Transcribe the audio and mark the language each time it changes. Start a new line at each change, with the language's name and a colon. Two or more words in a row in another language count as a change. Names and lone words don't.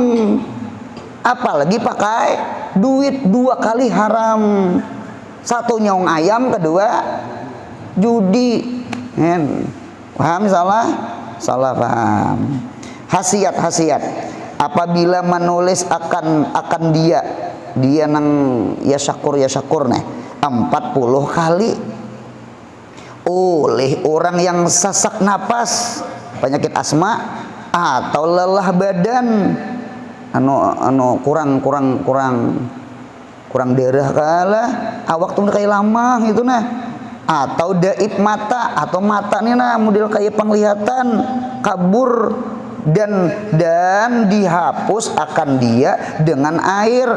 Indonesian: Apalagi pakai duit, 2 kali haram.
Banjar: 1 nyaung ayam, kedua judi.
Indonesian: Paham salah paham. Hasiat.
Banjar: Apabila menulis akan dia nang ya syakur nih 40 kali oleh orang yang sesak napas, penyakit asma atau lelah badan, kurang darah kalah, awak tuh kayak lama gitu nah, atau daib mata, atau mata nih nah model kayak penglihatan kabur, dan dihapus akan dia dengan air.